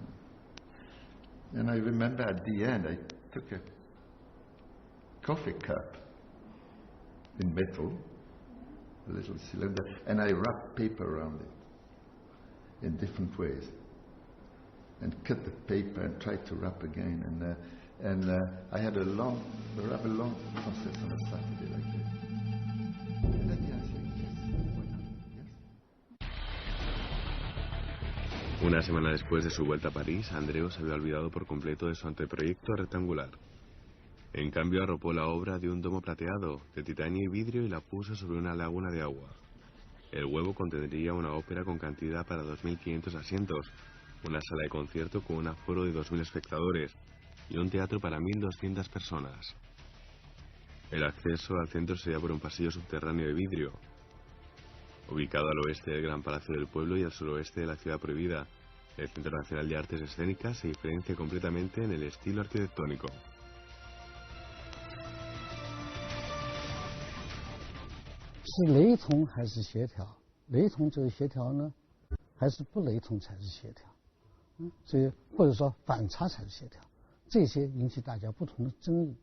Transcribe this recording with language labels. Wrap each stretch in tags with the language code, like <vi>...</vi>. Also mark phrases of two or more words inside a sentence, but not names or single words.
<en>And I remember at the end, I took a coffee cup in metal, a little cylinder, and I wrapped paper around it in different ways, and cut the paper and tried to wrap again. And I had a rather long process on a Saturday like this. And at the end I said, yes, why not? Yes.</en> <es>Una semana después de su vuelta a París, Andreu se había olvidado por completo de su anteproyecto rectangular. En cambio, arropó la obra de un domo plateado, de titanio y vidrio, y la puso sobre una laguna de agua. El huevo contendría una ópera con cantidad para 2.500 asientos, una sala de concierto con un aforo de 2.000 espectadores y un teatro para 1.200 personas. El acceso al centro sería por un pasillo subterráneo de vidrio. Ubicado al oeste del Gran Palacio del Pueblo y al suroeste de la Ciudad Prohibida, el Centro Nacional de Artes Escénicas se diferencia completamente en el estilo arquitectónico.</es> <zh>是雷同还是协调？雷同就是协调呢，还是不雷同才是协调？所以或者说反差才是协调，这些引起大家不同的争议。</zh>